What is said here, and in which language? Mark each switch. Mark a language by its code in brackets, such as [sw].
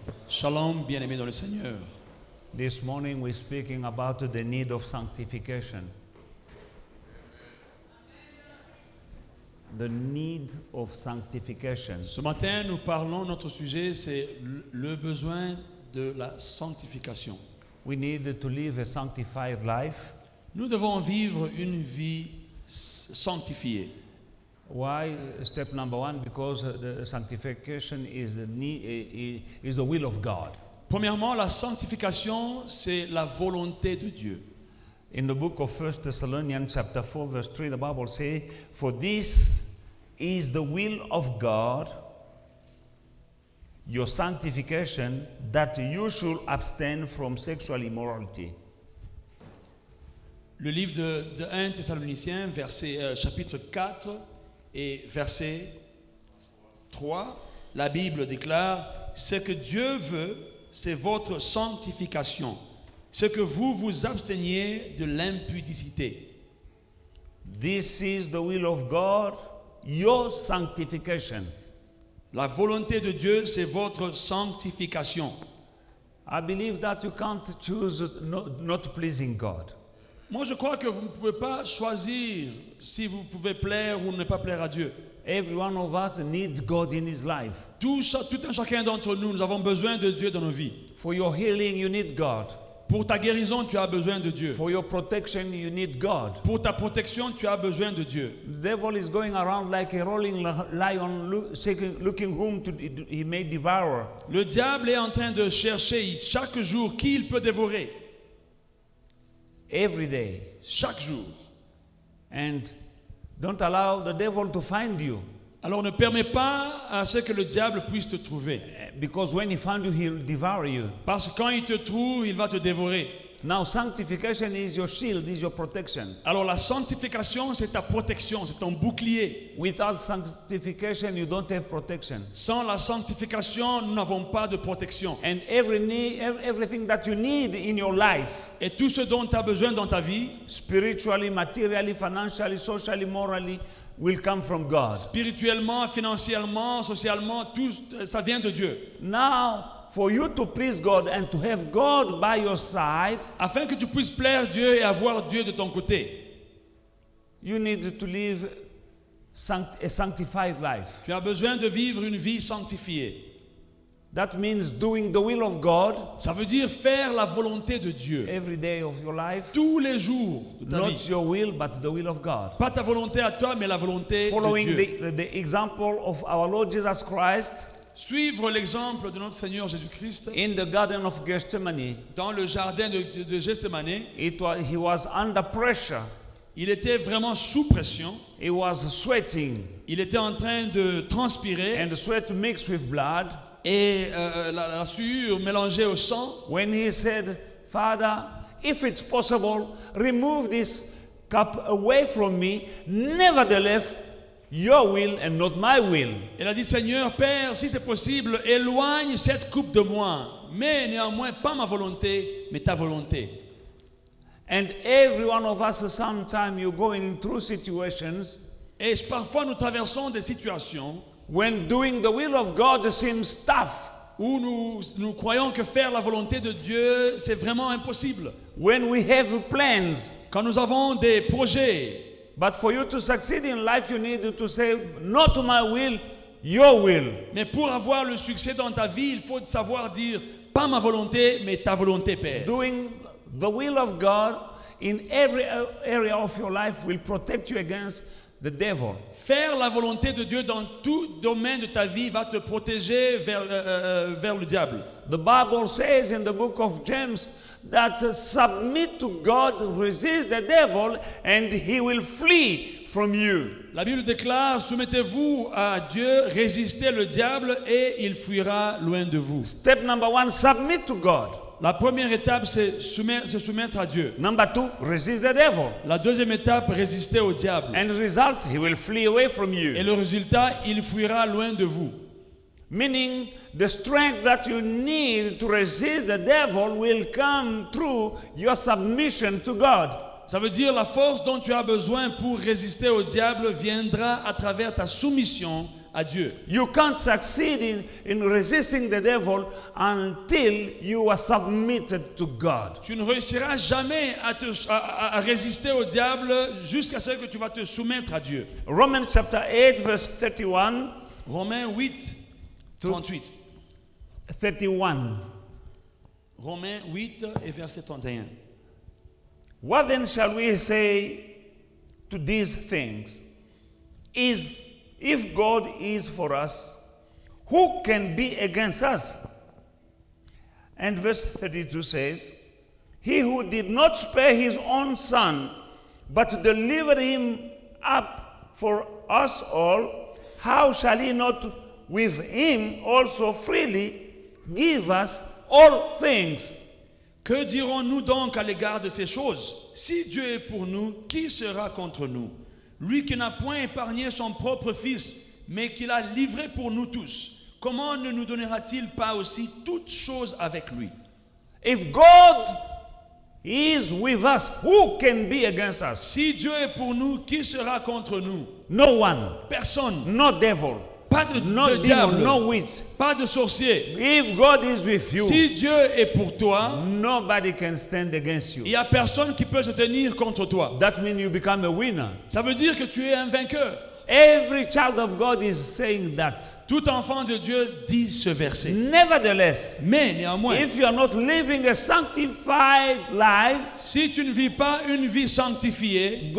[fr] Shalom, bien-aimés dans le Seigneur. [en] This morning we're speaking about the need of sanctification. The need of sanctification. [fr] Ce matin, nous parlons, notre sujet, c'est le besoin de la sanctification. [en] We need to live a sanctified life. [fr] Nous devons vivre une vie sanctifiée. [en] Why? Step number one, because the sanctification is the will of God. [fr] Premièrement, la sanctification, c'est la volonté de Dieu. [en] In the book of 1 Thessalonians chapter 4 verse 3, the Bible says, "For this is the will of God, your sanctification, that you should abstain from sexual immorality." [fr] Le livre de 1 Thessaloniciens, chapitre 4 et verset 3, la Bible déclare, « Ce que Dieu veut, c'est votre sanctification, ce que vous vous absteniez de l'impudicité. » [en] This is the will of God, your sanctification. [fr] La volonté de Dieu, c'est votre sanctification. [en] I believe that you can't choose not pleasing God. [fr] Moi, je crois que vous ne pouvez pas choisir si vous pouvez plaire ou ne pas plaire à Dieu. [en] Every one of us needs God in his life. [fr] Tout un chacun d'entre nous, nous avons besoin de Dieu dans nos vies. [en] For your healing, you need God. [fr] Pour ta guérison, tu as besoin de Dieu. [en] For your protection, you need God. [fr] Pour ta protection, tu as besoin de Dieu. [en] The devil is going around like a rolling lion, looking whom he may devour. [fr] Le diable est en train de chercher chaque jour qui il peut dévorer. [en] Every day. [fr] Chaque jour. [en] And don't allow the devil to find you. [fr] Alors ne permets pas à ce que le diable puisse te trouver. [en] Because when he finds you, he'll devour you. [fr] Parce que quand il te trouve, il va te dévorer. [en] Now sanctification is your shield, is your protection. [fr] Alors la sanctification, c'est ta protection, c'est ton bouclier. [en] Without sanctification, you don't have protection. [fr] Sans la sanctification, nous n'avons pas de protection. [en] And everything that you need in your life, [fr] et tout ce dont tu as besoin dans ta vie, [en] spiritually, materially, financially, socially, morally, will come from God. [fr] Spirituellement, financièrement, socialement, tout ça vient de Dieu. [en] Now, for you to please God and to have God by your side, [fr] afin que tu puisses plaire Dieu et avoir Dieu de ton côté, [en] you need to live a sanctified life. [fr] Tu as besoin de vivre une vie sanctifiée. [en] That means doing the will of God. [fr] Ça veut dire faire la volonté de Dieu. [en] Every day of your life. [fr] Tous les jours de ta vie. [en] Not your will, but the will of God. [fr] Pas ta volonté à toi, mais la volonté [en] Following [fr] de Dieu. [en] Following the example of our Lord Jesus Christ. [fr] Suivre l'exemple de notre Seigneur Jésus-Christ. [en] In the Garden of Gethsemane. [fr] Dans le jardin de Gethsemane. [en] He was under pressure. [fr] Il était vraiment sous pression. [en] He was sweating. [fr] Il était en train de transpirer. [en] And the sweat mixed with blood. [fr] Et la sueur mélangée au sang. [en] When he said, "Father, if it's possible, remove this cup away from me. Nevertheless, your will and not my will." [fr] Il a dit, Seigneur, Père, si c'est possible, éloigne cette coupe de moi. Mais néanmoins, pas ma volonté, mais ta volonté. [en] And every one of us, sometimes you're going through situations. [fr] Et parfois, nous traversons des situations. [en] When doing the will of God seems tough. [fr] Où nous croyons que faire la volonté de Dieu, c'est vraiment impossible. [en] When we have plans. [fr] Quand nous avons des projets. [en] But for you to succeed in life, you need to say, "Not my will, your will." [fr] Mais pour avoir le succès dans ta vie, il faut savoir dire, pas ma volonté, mais ta volonté, Père. [en] Doing the will of God in every area of your life will protect you against the devil. [fr] Faire la volonté de Dieu dans tout domaine de ta vie va te protéger vers le diable. [en] The Bible says in the book of James that submit to God, resist the devil, and he will flee from you. [fr] La Bible déclare, soumettez-vous à Dieu, résistez le diable et il fuira loin de vous. [en] Step number one, submit to God. [fr] La première étape, c'est se soumettre à Dieu. [en] Number two, resist the devil. [fr] La deuxième étape, résister au diable. [en] And the result, he will flee away from you. [fr] Et le résultat, il fuira loin de vous. [en] Meaning, the strength that you need to resist the devil will come through your submission to God. [fr] Ça veut dire la force dont tu as besoin pour résister au diable viendra à travers ta soumission à Dieu. [en] You can't succeed in resisting the devil until you are submitted to God. [fr] Tu ne réussiras jamais à résister au diable jusqu'à ce que tu vas te soumettre à Dieu. [en] Romans chapter 8 verse 31. [fr] Romains 8, 38. [en] 31. [fr] Romains 8 et verset 31. [en] What then shall we say to these things? If God is for us, who can be against us? And verse 32 says, He who did not spare his own son, but delivered him up for us all, how shall he not with him also freely give us all things? [fr] Que dirons-nous donc à l'égard de ces choses? Si Dieu est pour nous, qui sera contre nous? Lui qui n'a point épargné son propre fils, mais qui l'a livré pour nous tous, comment ne nous donnera-t-il pas aussi toutes choses avec lui? [en] If God is with us, who can be against us? [fr] Si Dieu est pour nous, qui sera contre nous? [en] No one. [fr] Personne. [en] No devil. [fr] Pas de [en] No [fr] diable. [en] demon. No witch. [fr] Pas de sorcier. [en] If God is with you, [fr] Si Dieu est pour toi, [en] nobody can stand against [fr] il [en] you. [fr] n'y a personne qui peut se tenir contre toi. [en] That means you become a winner. [fr] Ça veut dire que tu es un vainqueur. [en] Every child of God is saying that. [fr] Tout enfant de Dieu dit ce verset. [en] Nevertheless, [fr] Mais néanmoins, [en] if you are not living a sanctified life, [fr] si tu ne vis pas une vie sanctifiée,